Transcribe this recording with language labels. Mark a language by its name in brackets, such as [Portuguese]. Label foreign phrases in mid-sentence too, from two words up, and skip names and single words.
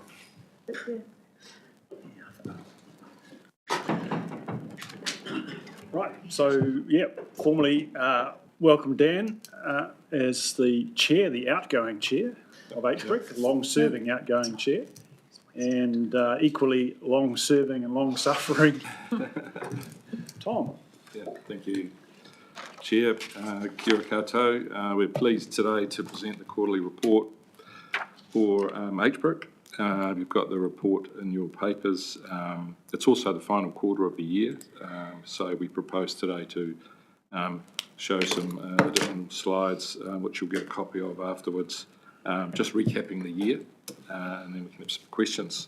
[English] Right, so, yeah, formally welcome Dan as the chair, the outgoing chair of HBRIC, long-serving outgoing chair, and equally long-serving and long-suffering Tom. Yeah, thank you, Chair. [Māori] Kia ora koutou. [English] We're pleased today to present the quarterly report for HBRIC. You've got the report in your papers. It's also the final quarter of the year, so we propose today to show some additional slides, which you'll get a copy of afterwards, just recapping the year, and then we can have some questions.